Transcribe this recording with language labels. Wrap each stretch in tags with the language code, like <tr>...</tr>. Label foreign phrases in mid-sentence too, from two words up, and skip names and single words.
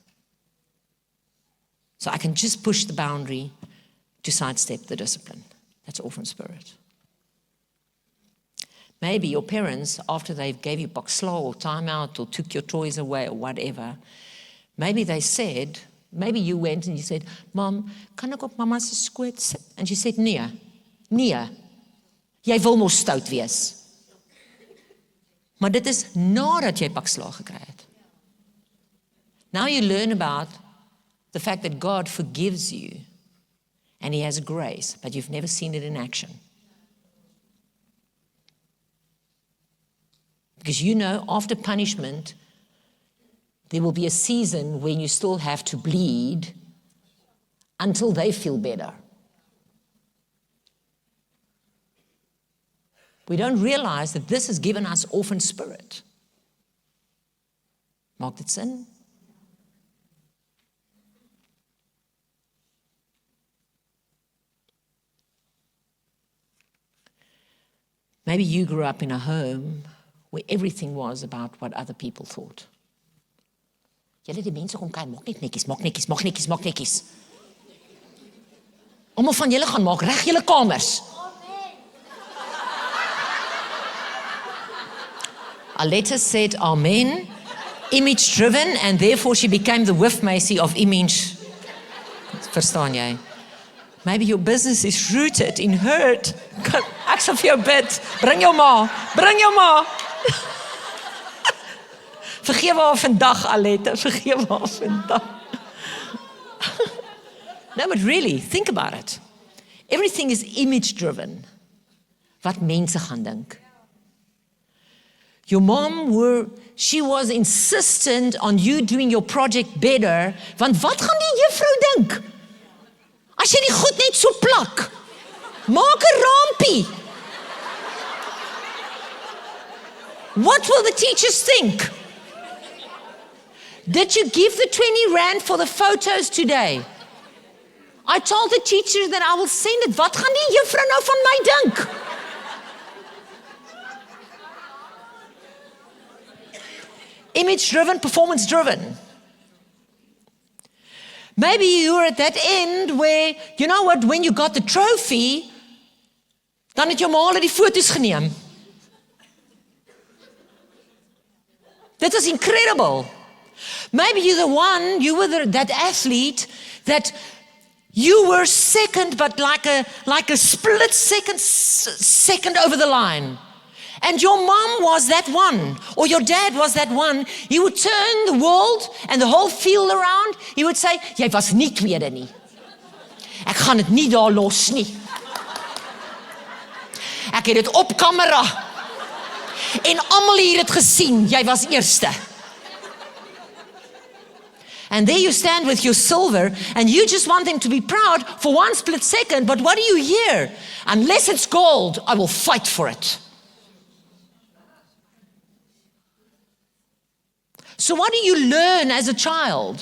<en>So I can just push the boundary to sidestep the discipline. That's orphan spirit. Maybe your parents, after they gave you bakslaw or timeout or took your toys away or whatever, maybe they said, maybe you went and you said, Mom,</en> <af>kan ek op mama se skoot sit?</af> <en>And she said,</en> <af>nee, jy wil mos stout wees. Maar dit is nadat jy bakslaw gekry het.</af> <en>Now you learn about the fact that God forgives you and He has grace, but you've never seen it in action. Because you know, after punishment, there will be a season when you still have to bleed until they feel better. We don't realize that this has given us orphan spirit.</en> <af>Maak dit sin?</af> <en>Maybe you grew up in a home where everything was about what other people thought.</en> <af>Julle die mense kom kyk, maak net netjies, maak netjies, maak netjies, maak netjies. Almal van julle gaan maak reg julle kamers.</af> <en>Aletta said amen, image driven, and therefore she became the whiff Macy of image.</en> <af>Verstaan jy?</af> <en>Maybe your business is rooted in hurt.</en> <af>Ek sal vir jou bid. Bring jou ma. Vergewe haar vandag, Aletta. Vergewe haar vandag.</af> <en>No, but really, think about it. Everything is image driven.</en> <af>Wat mense gaan dink.</af> <en>Your mom, she was insistent on you doing your project better,</en> <af>want wat gaan die juffrou dink? As jy die goed net so plak, maak 'n rampie.</af> <en>What will the teachers think? Did you give the 20 rand for the photos today? I told the teacher that I will send it.</en> <af>Wat gaan die juffrou nou van my dink?</af> <en>Image driven, performance driven. Maybe you were at that end where, you know what, when you got the trophy,</en> <af>dan het jou ma al die foto's geneem.</af> <en>That was incredible. Maybe you're the one, you were that athlete that you were second, but like a split second over the line. And your mom was that one, or your dad was that one. He would turn the world and the whole field around. He would say,</en> <af>jy was nie tweede nie. Ek gaan dit nie daar los nie. Ek het dit op kamera. En almal hier het gesien, jy was eerste.</af> <en>And there you stand with your silver, and you just want them to be proud for one split second, but what do you hear? Unless it's gold, I will fight for it. So what do you learn as a child?</en>